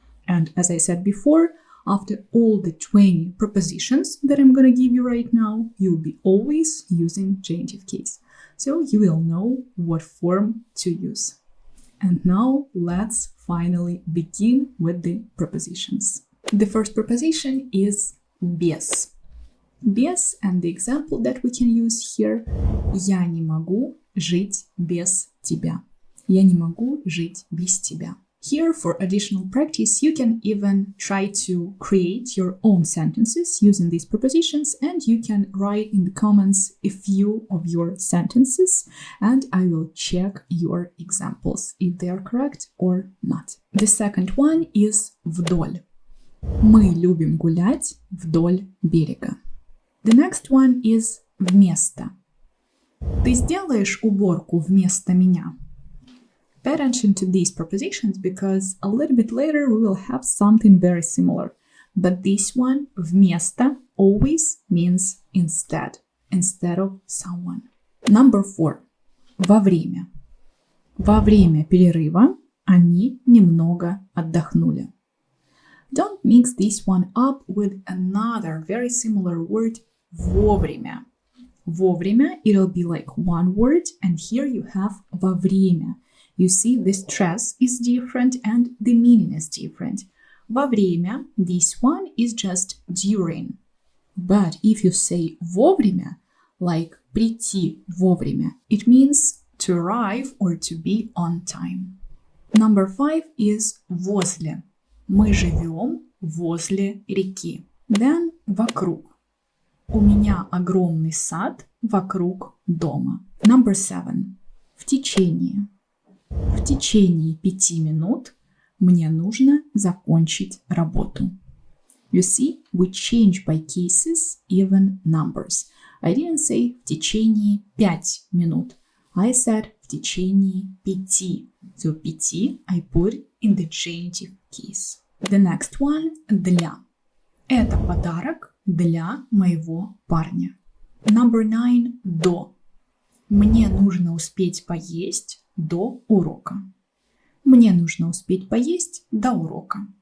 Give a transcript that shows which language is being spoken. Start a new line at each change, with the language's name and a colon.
English: And as I said before, after all the 20 prepositions that I'm gonna give you right now, you'll be always using genitive case. So you will know what form to use. And now let's finally begin with the prepositions. The first preposition is без.
Russian: Без,
English: and the example that we can use here,
Russian: я не могу жить без тебя. Я не могу жить без тебя.
English: Here, for additional practice, you can even try to create your own sentences using these prepositions, and you can write in the comments a few of your sentences, and I will check your examples if they are correct or not. The second one is вдоль.
Russian: Мы любим гулять вдоль берега.
English: The next one is вместо.
Russian: Ты сделаешь уборку вместо меня?
English: Pay attention to these prepositions because a little bit later we will have something very similar. But this one, вместо, always means instead of someone. Number 4. Во время.
Russian: Во время перерыва они немного отдохнули.
English: Don't mix this one up with another very similar word, вовремя. Вовремя, it'll be like one word, and here you have во время. You see, the stress is different and the meaning is different. Во время, this one is just during. But if you say вовремя, like
Russian: прийти вовремя,
English: it means to arrive or to be on time. Number 5 is
Russian: возле. Мы живем возле реки.
English: Then вокруг.
Russian: У меня огромный сад вокруг дома.
English: Number 7. В течение.
Russian: В течение 5 минут мне нужно закончить работу.
English: You see, we change by cases, even numbers. I didn't say
Russian: в течение 5 минут.
English: I said
Russian: в течение 5.
English: So 5 I put in the genitive case. The next one – для.
Russian: Это подарок для моего парня.
English: Number 9 – до.
Russian: Мне нужно успеть поесть до урока. Мне нужно успеть поесть до урока.